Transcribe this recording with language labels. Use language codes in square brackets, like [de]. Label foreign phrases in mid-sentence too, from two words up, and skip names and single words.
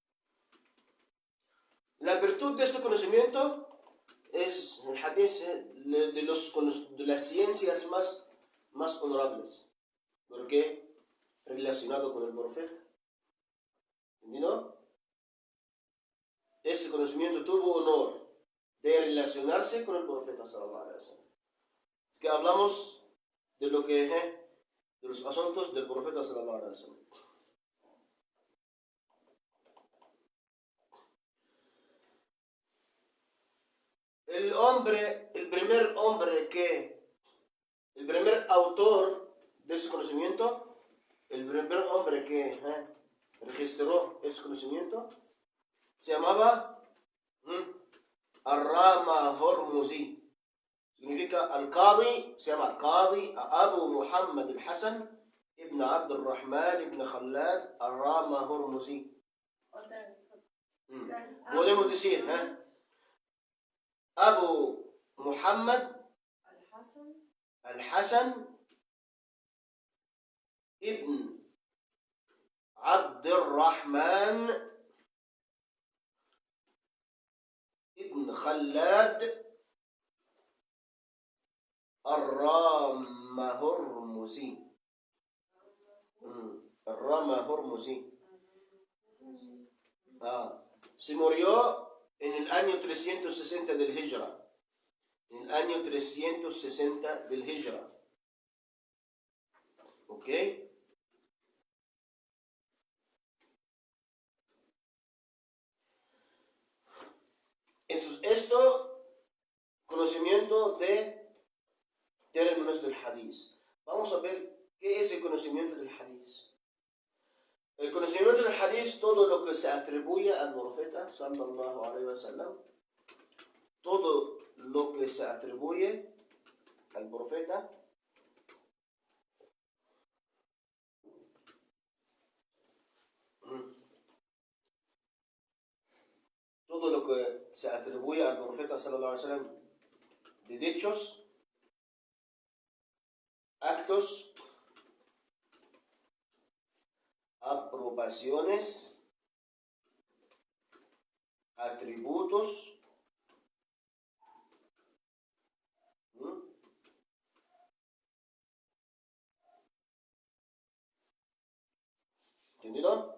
[es] La virtud de este conocimiento es el hadith de las ciencias más honorables, porque relacionado con el profeta. ¿Entendido? Este conocimiento tuvo honor de relacionarse con el profeta [ar] صلى الله عليه وسلم. [es] Que hablamos de lo que de los asuntos del profeta [ar] صلى الله عليه وسلم. [es] El primer autor de ese conocimiento, el primer hombre que registró ese conocimiento, se llamaba Ar-Rama Hormuzi. Significa al-Qadi, se llama Qadi Abu Muhammad al-Hasan ibn Abd al-Rahman ibn Khallad Ar-Rama Hormuzi. Podemos decir, Abu Muhammad al-Hasan ibn Abd al-Rahman ibn Khallad Ar-Rama Hormuzi. Ar-Rama Hormuzi. Se murió en el año 360 del Hijra. En el año 360 del Hijra. ¿Ok? Esto, conocimiento de términos del hadith. Vamos a ver qué es el conocimiento del hadith. El conocimiento del hadith, todo lo que se atribuye al profeta [ar] صلى الله عليه وسلم, [es] todo lo que se atribuye al profeta, todo lo que se atribuye al profeta [ar] صلى الله عليه وسلم [es] de dichos, actos, aprobaciones, atributos, ¿entendido?